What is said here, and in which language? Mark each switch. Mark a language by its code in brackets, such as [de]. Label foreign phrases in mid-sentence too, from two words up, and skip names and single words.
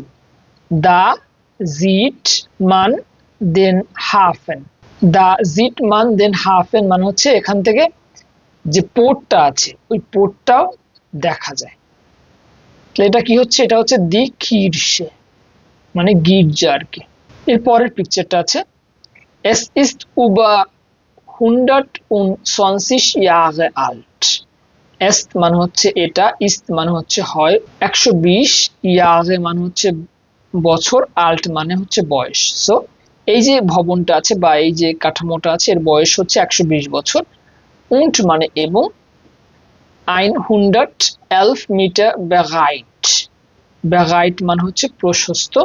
[de] Da sieht man den Hafen [bn] মানে হচ্ছে এখান থেকে যে পোর্টটা আছে ওই পোর্টটাও দেখা যায়। এটা কি হচ্ছে? এটা হচ্ছে [de] die Kirche [bn] মানে গির্জা আর কি। এর পরের পিকচারটা আছে [de] Es ist über 120 Jahre alt। [bn] এস্ট মানে হচ্ছে এটা, ইস্ট মানে হচ্ছে হয়, 120 ইয়ারে মানে হচ্ছে বছর, আল্ট মানে হচ্ছে বয়স। সো এই যে ভবনটা আছে বা এই যে কাঠামোটা আছে এর বয়স হচ্ছে 120 বছর। উন্ট মানে এবং, 111 মিটার ব্যাগাইট মানে হচ্ছে প্রশস্ত।